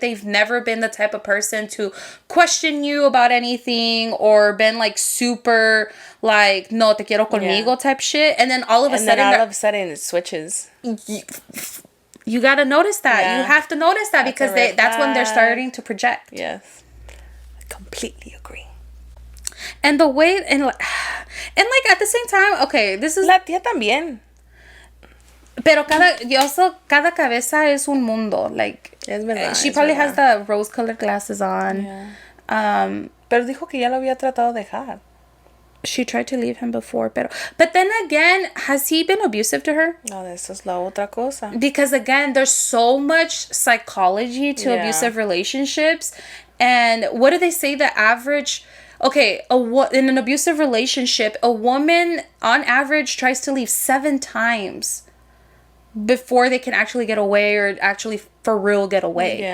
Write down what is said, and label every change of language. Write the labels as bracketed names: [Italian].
[English] They've never been the type of person to question you about anything, or been like super like [Spanish] no te quiero conmigo [English] type shit, and then all of a sudden it switches. You gotta notice that. You have to notice that, because that's when they're starting to project. Yes, I completely agree. And the way and like at the same time, okay, this is [Spanish] la tía también. Pero cada cabeza es un mundo. [English] Like, [Spanish] es verdad, [English] she probably has the rose-colored glasses on. Yeah. [Spanish] Pero dijo que ya lo había tratado de dejar. [English] She tried to leave him before, but then again, has he been abusive to her? [Spanish] No, esa es la otra cosa. [English] Because again, there's so much psychology to abusive relationships, and what do they say? The average. Okay, in an abusive relationship, a woman on average tries to leave 7 times before they can actually get away, or actually for real get away.